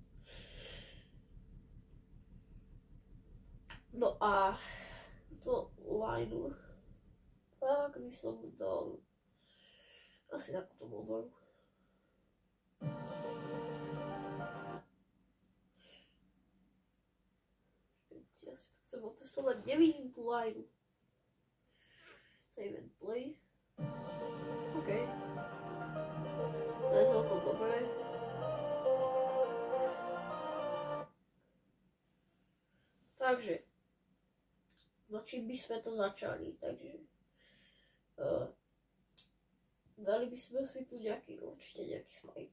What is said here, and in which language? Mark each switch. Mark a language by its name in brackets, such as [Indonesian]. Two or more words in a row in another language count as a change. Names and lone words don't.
[Slovak] No a to lineu. Tak by som dal asi takúto modrú. Ja si to chcem otestovať, nevidím tú lineu. [English] Save and play. OK. [Slovak] To je celkom dobré. Takže. No čím by sme to začali, takže. Dali by sme si tu určite nejaký spike.